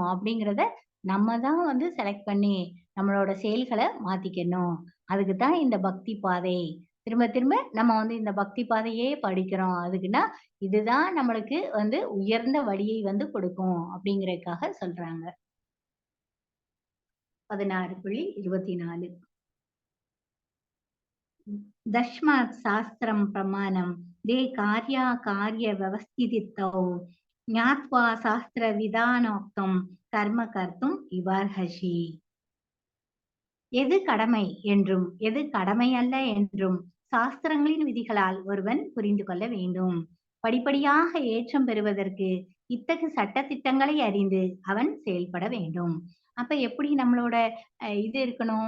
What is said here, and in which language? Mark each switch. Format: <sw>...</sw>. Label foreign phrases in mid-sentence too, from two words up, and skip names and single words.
<ta>அப்படிங்கிறத நம்ம தான் வந்து செலக்ட் பண்ணி, நம்மளோட செயல்கள மாத்திக்கணும். அதுக்கு தான் இந்த பக்தி பாதை. திரும்ப திரும்ப நம்ம வந்து இந்த பக்தி பாதையே படிக்கிறோம். அதுக்குன்னா, இதுதான் நம்மளுக்கு வந்து உயர்ந்த வழியை வந்து கொடுக்கும் அப்படிங்கிறதுக்காக சொல்றாங்க.</ta> <sa>16.24 दस्मात् शास्त्रं प्रमाणं ते कार्याकार्यव्यवस्थितौ ज्ञात्वा शास्त्रविधानोक्तं कर्म कर्तुम् इवार्हसि.</sa> <ta>எது கடமை என்றும் எது கடமை அல்ல என்றும் சாஸ்திரங்களின் விதிகளால் ஒருவன் புரிந்து கொள்ள வேண்டும். படிப்படியாக ஏற்றம் பெறுவதற்கு இத்தகு சட்டதிட்டங்களை அறிந்து அவன் செயல்பட வேண்டும். அப்ப எப்படி நம்மளோட இது இருக்கணும்?</ta>